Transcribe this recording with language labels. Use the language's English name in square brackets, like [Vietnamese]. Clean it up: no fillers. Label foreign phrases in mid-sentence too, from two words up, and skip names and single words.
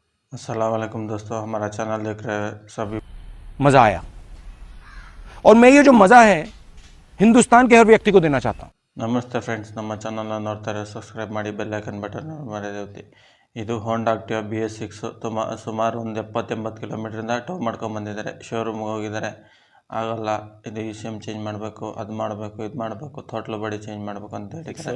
[Arabic] السلام عليكم [Hindi] दोस्तों, हमारा चैनल देख रहे हैं सभी। मज़ा आया और मैं ये जो मज़ा है हिंदुस्तान के हर व्यक्ति को देना चाहता हूँ। [Kannada] ನಮಸ್ತೆ ಫ್ರೆಂಡ್ಸ್, ನಮ್ಮ ಚಾನಲ್ನ ನೋಡ್ತಾರೆ ಸಬ್ಸ್ಕ್ರೈಬ್ ಮಾಡಿ, [English] bell icon button [Kannada] ಮರೆಯದೆ. ಇದು ಹೋಂಡಾ ಆಕ್ಟಿವಾ BS6 ಸುಮಾರು ಒಂದು 70-80 ಕಿಲೋಮೀಟ್ರಿಂದ ಟೋ ಮಾಡ್ಕೊಂಬಂದಿದ್ದಾರೆ. ಶೋರೂಮ್ಗೆ ಹೋಗಿದ್ದಾರೆ, ಆಗಲ್ಲ, ಇದು [English] ECM change [Kannada] ಮಾಡಬೇಕು, ಅದು ಮಾಡಬೇಕು, ಇದು ಮಾಡಬೇಕು, [English] throttle body change [Kannada] ಮಾಡಬೇಕು ಅಂತ ಹೇಳಿದ್ದಾರೆ.